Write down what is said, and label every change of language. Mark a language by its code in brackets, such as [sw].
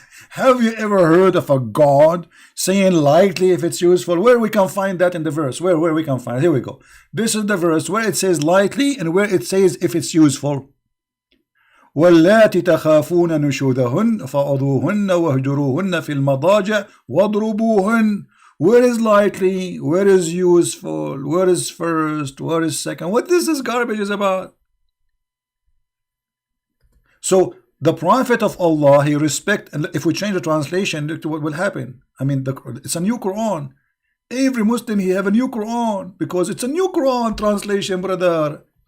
[en] Have you ever heard of a God saying lightly if it's useful? Where we can find that in the verse? Where we can find it? Here we go. This is the verse where it says lightly and where it says if it's useful. [ar] واللاتي تخافون نشوذهن فعظوهن واهجروهن في المضاجع واضربوهن. [en] Where is lightly? Where is useful? Where is first? Where is second? What this garbage is about? So The Prophet of Allah, he respect, and if we change the translation, look to what will happen. I mean, it's a new Quran. Every Muslim, he have a new Quran, because it's a new Quran translation, brother.